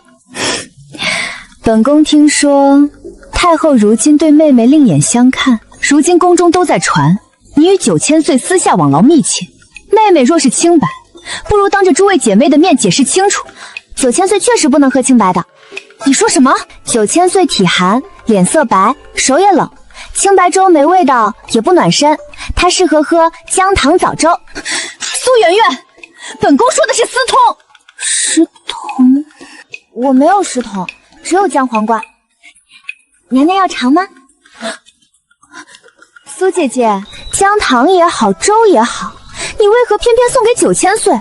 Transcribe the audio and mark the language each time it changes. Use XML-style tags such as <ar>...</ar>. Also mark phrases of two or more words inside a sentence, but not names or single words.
<zh>本宫听说太后如今对妹妹另眼相看，如今宫中都在传你与9000岁私下往来密切。妹妹若是清白，不如当着诸位姐妹的面解释清楚。9000岁確實不能喝清白的。你說什麼？9000歲體寒，臉色白，手也冷，清白粥沒味道，也不暖身，它適合喝薑糖棗粥。蘇媛媛，本宮說的是私通。食童？我沒有食童，只有薑黃瓜。娘娘要嘗嗎？蘇姐姐，薑糖也好，粥也好，你為何偏偏送給9000歲？</zh>